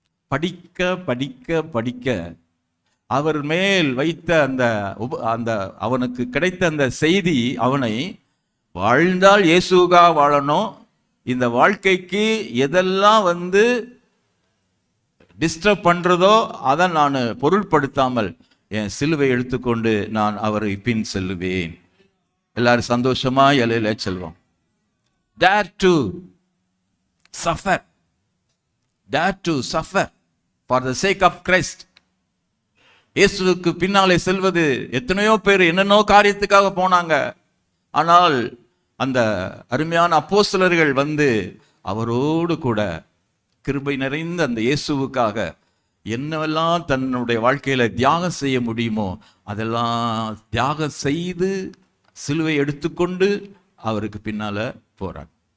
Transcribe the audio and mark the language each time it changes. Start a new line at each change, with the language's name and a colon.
Tamil: படிக்க படிக்க படிக்க அவர் மேல் வைத்த அந்த அவனுக்கு கிடைத்த அந்த செய்தி, அவனை வாழ்ந்தால் இயேசுகா வாழணும், இந்த வாழ்க்கைக்கு எதெல்லாம் டிஸ்டர்ப் பண்றதோ அதை நான் பொருட்படுத்தாமல் என் சிலுவை எடுத்துக்கொண்டு நான் அவரை பின் செல்லுவேன். எல்லாரும் சந்தோஷமா அல்லேலூயா செல்வோம்.
English: Dare to suffer, dare to suffer for the sake of Christ.
Tamil: இயேசுவுக்கு பின்னாலே செல்வது, எத்தனையோ பேர் என்னென்னோ காரியத்துக்காக போனாங்க. ஆனால் அந்த அருமையான அப்போஸ்தலர்கள் அவரோடு கூட கிருபை நிறைந்த அந்த இயேசுவுக்காக என்னவெல்லாம் தன்னுடைய வாழ்க்கையில தியாகம் செய்ய முடியுமோ அதெல்லாம் தியாகம் செய்து சிலுவை எடுத்துக்கொண்டு அவருக்கு பின்னால போறார்.